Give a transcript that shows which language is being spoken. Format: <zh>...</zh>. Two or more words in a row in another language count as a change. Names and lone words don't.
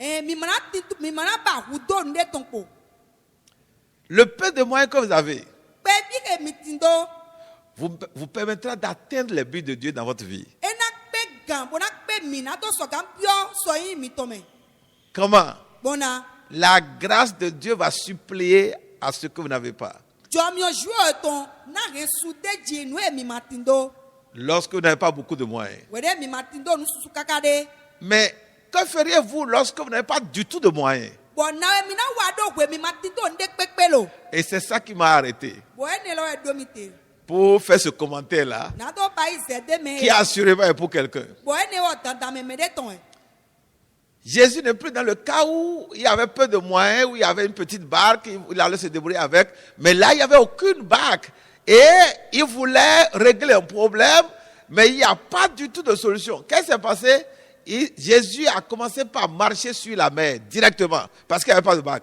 <fr>Le peu de moyens que vous avez vous permettra d'atteindre les buts de Dieu dans votre vie. Comment? la grâce de Dieu va suppléer à ce que vous n'avez pas.</fr> <fon>Jɔmiɔzuɔ etɔn na he su de dzi nu emi matindo.</fon> <fr>Lorsque vous n'avez pas beaucoup de moyens.</fr> <fon>Wɛrɛ mi matindo nususu kaka de.</fon> <fr>Mais que feriez-vous lorsque vous n'avez pas du tout de moyens?</fr> <fon>Bɔn na emi na wa do hwe mi matindo nde kpekpe lo.</fon> <fr>Et c'est ça qui m'a arrêté.</fr> <fon>Bɔn ene lɔ edomi te.</fon> <fr>Pour faire ce commentaire-là,</fr> <fon>Na do ba yi zɛ de me.</fon> <fr>qui assurément est pour quelqu'un.</fr> <fon>Bɔn ene wɔ dandameme de tɔn.</fon> <fr>Jésus n'est plus dans le cas où il y avait peu de moyens, où il y avait une petite barque, il allait se débrouiller avec. Mais là, il n'y avait aucune barque. Et il voulait régler un problème, mais il n'y a pas du tout de solution. Qu'est-ce qui s'est passé? Jésus a commencé par marcher sur la mer directement, parce qu'il n'y avait pas de barque.</fr>